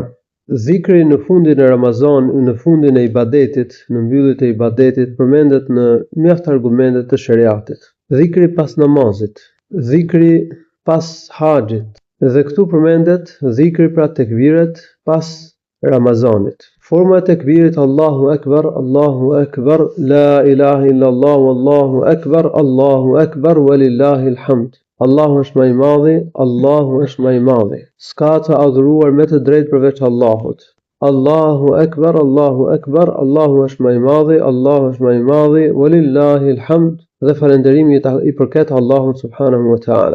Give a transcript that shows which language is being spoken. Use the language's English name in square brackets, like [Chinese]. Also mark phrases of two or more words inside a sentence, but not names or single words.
[Albanian] Zikri në fundin e Ramazan, në fundin e ibadetit, në mbylljet e ibadetit përmendet në mjaft argumente të shariatit. Zikri pas namazit, zikri pas haxhit, dhe këtu përmendet zikri pra tekbiret pas Ramazanit. Forma e tekbirit: [Arabic] الله أكبر، لا إله إلا الله، الله أكبر، ولله الحمد. [Albanian] Allahu është më i madhi, Allahu është më i madhi. S'ka të adhuruar me të drejtë përveç Allahut. [Arabic] الله أكبر, [Albanian] Allahu është më i madhi, Allahu është më i madhi, [Arabic] ولله الحمد, [Albanian] dhe falënderimi i përket Allahut [Arabic] سبحانه وتعالى.